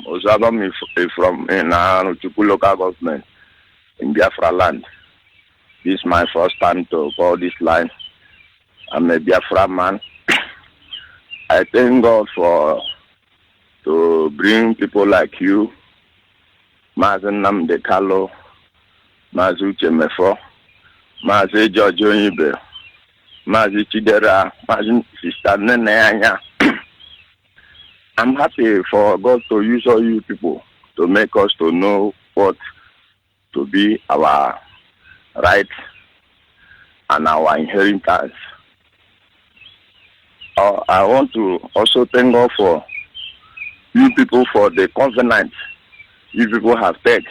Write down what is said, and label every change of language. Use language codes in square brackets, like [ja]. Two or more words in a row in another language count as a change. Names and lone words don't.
[en] Ozwabam is from Chuku local government in Biafra land. This is my first time to call this line. I'm a Biafra man. I thank God to bring people like you, Mazen Namdekalo, Mazu Chemefo, Maze George Onyibe, Mazi Chidera, Mazi Sister Nene. I'm happy for God to use all you people to make us to know what to be our right and our inheritance. I want to also thank God for you people for the covenant you people have taken.